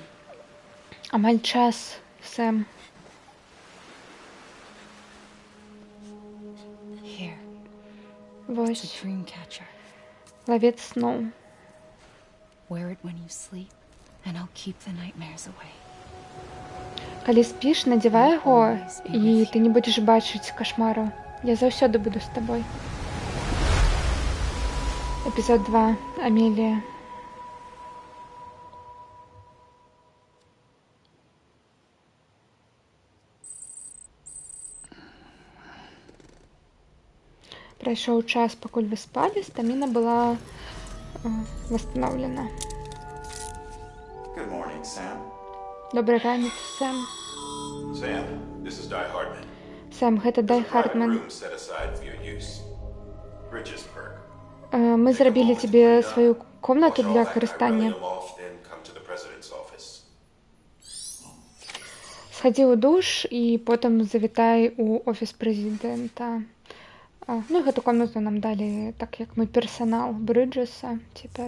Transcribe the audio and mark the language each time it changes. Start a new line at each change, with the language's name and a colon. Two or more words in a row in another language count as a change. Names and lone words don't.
Belarusian: Амаль час, Сэм.
English: Here.
Belarusian: Вось.
English: It's a dream catcher.
Belarusian: Лавец сноў.
English: Wear it when you sleep, and I'll keep the nightmares away.
Belarusian: Калі спіш, надзявай яго, і ты не будзеш бачыць кашмару. Я заўсёды буду з табой. Эпізод 2. Амелія. Прайшоў час, пакуль вы спалі, стаміна была восстановлена.
English: Good morning, Sam.
Belarusian: Добрый ранец, Сэм.
English: Sam, this is Di Hardman.
Belarusian: Сэм, гэта Дай Хартман.
English: Room set aside for your use. Bridgesburg.
Belarusian: Мы зрабілі тебе сваю комнату для карыстання. Схадзі ў душ і потым завітай у офіс прэзідэнта. Ну, гэту комнату нам далі, так як мы персанал Брыджеса цяпер.